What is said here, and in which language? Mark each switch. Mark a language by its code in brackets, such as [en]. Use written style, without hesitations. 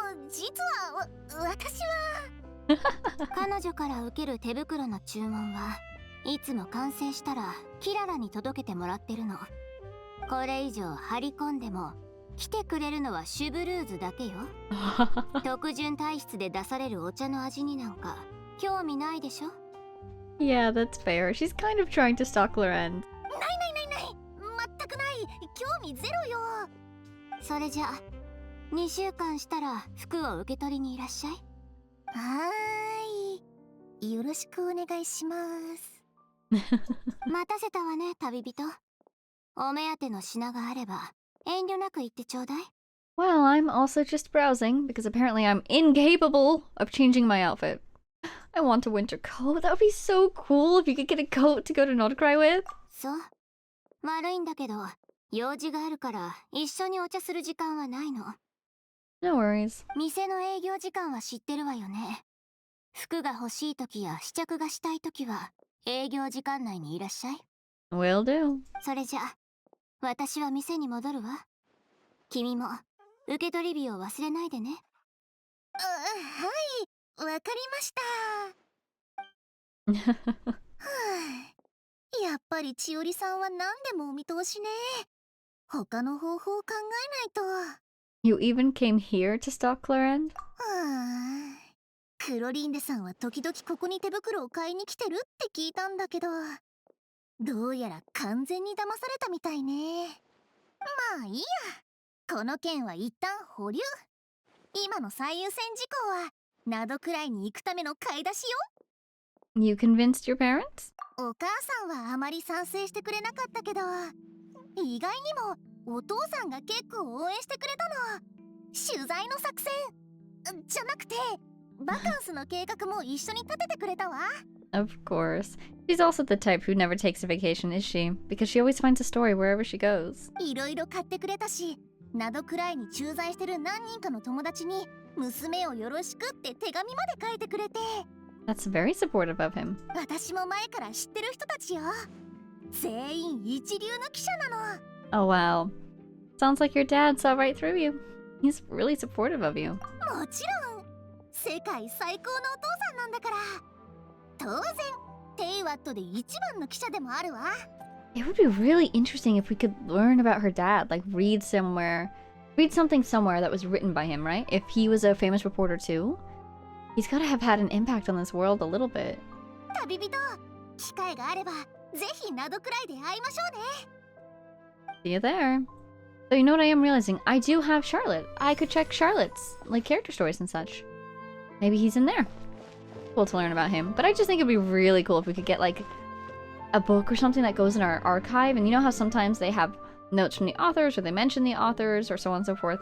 [ja] 実は私は彼女から受ける手袋の注文はいつも完成したらキララに届けてもらってるの。これ以上張り込んでも来てくれるのはシュブルーズだけよ。特潤体質で出されるお茶の味になんか興味ないでしょ。 [en] Yeah, that's fair. She's kind of trying to stalk Loren. [ja] ない。全くない。興味ゼロよ。それじゃ2週間したら服を受け取りにいらっしゃい。はーい。よろしくお願いします。待たせたわね、旅人。お目当ての品があれば遠慮なく言ってちょうだい。 [en] Well, I'm also just browsing because apparently I'm incapable of changing my outfit. I want a winter coat. That would be so cool if you could get a coat to go to Nordcry with. [ja] そう。悪いんだけど、用事があるから一緒にお茶する時間はないの。 [en] No worries. [ja] 店の営業時間は知ってるわよね。服が欲しい時や試着がしたい時は営業時間内にいらっしゃい。 [en] Will do. [ja] それじゃ、私は店に戻るわ。君も受け取り日を忘れないでね。はい、わかりました。やっぱり千織さんは何でもお見通しね。他の方法を考えないと。 [en] You even came here to stalk Loren? [ja] クロリンデさんは時々ここに手袋を買いに来てるって聞いたんだけど、どうやら完全に騙されたみたいね。まあいいや。この件は一旦保留。今の最優先事項はナドくらいに行くための買い出しよ。 [en] You convinced your parents? [ja] お母さんはあまり賛成してくれなかったけど、意外にもお父さんが結構応援してくれたの。取材の作戦じゃなくて、バカンスの計画も一緒に立ててくれたわ。 [en] Of course. She's also the type who never takes a vacation, is she? Because she always finds a story wherever she goes. [ja] いろいろ買ってくれたし、ナドくらいに駐在してる何人かの友達に娘をよろしくって手紙まで書いてくれて。 [en] That's very supportive of him. [ja] 私も前から知ってる人たちよ。全員一流の記者なの。 [en] Oh wow. Sounds like your dad saw right through you. He's really supportive of you. [ja] もちろん世界最高のお父さんなんだから。当然テイワットで一番の記者でもあるわ。 [en] It would be really interesting if we could learn about her dad, like read something somewhere that was written by him, right? If he was a famous reporter too, he's gotta have had an impact on this world a little bit. [ja] 旅人、機会があればぜひ謎くらいで会いましょうね。 [en] See you there. So you know what I am realizing? I do have Charlotte. I could check Charlotte's like character stories and such. Maybe he's in there. Cool to learn about him. But I just think it'd be really cool if we could get like a book or something that goes in our archive. And you know how sometimes they have notes from the authors or they mention the authors or so on and so forth?